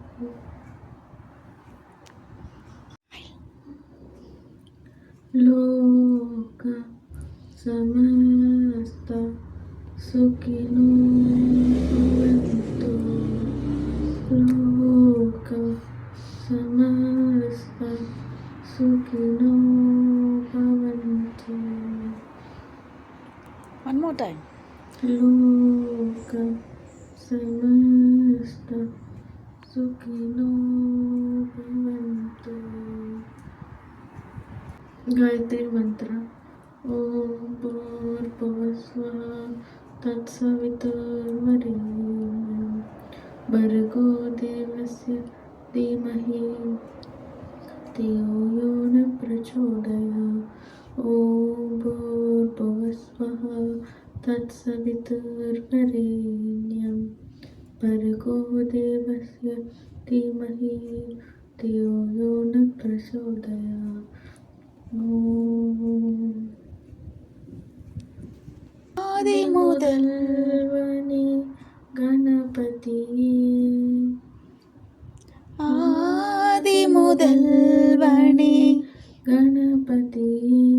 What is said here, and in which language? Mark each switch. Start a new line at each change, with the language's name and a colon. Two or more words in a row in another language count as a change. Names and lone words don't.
Sanskrit: लोक समस्त सुखिनो भवन्तु। लोक समस्त सुखिनो भवन्तु।
English: One more time.
Sanskrit: लोक समस्त सुखिनो भवन्तु। गायत्री मंत्र। ओम भूर्भुवः स्वः तत्सवितुर्वरेण्यं भर्गो देवस्य धीमहि धियो यो न प्रचोदयात्। ओम भूर्भुवः स्वः तत्सवितुर्वरेण्यं भर्गो देवस्य धीमहि धियो यो न प्रचोदयात्।
Tamil: ஆதி முதல் முதல்வனே கணபதியே ஆதி முதல்வனே கணபதியே